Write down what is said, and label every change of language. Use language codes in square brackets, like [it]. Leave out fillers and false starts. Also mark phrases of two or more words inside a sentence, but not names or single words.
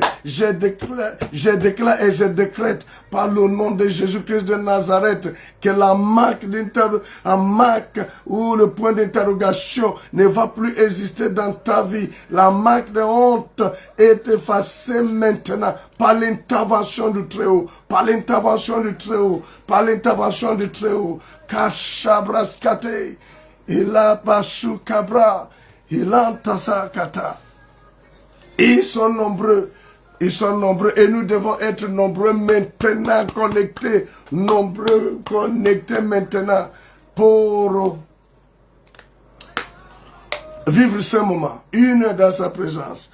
[fr] Je déclare et je décrète par le nom de Jésus-Christ de Nazareth que la marque ou le point d'interrogation ne va plus exister dans ta vie. La marque de honte est effacée maintenant par l'intervention du Très-Haut, par l'intervention du Très-Haut, par l'intervention du Très-Haut. Kashabraskate, ila basu kabra, ila tasakata. Ils sont nombreux et nous devons être nombreux maintenant connectés maintenant pour vivre ce moment, une heure dans sa présence.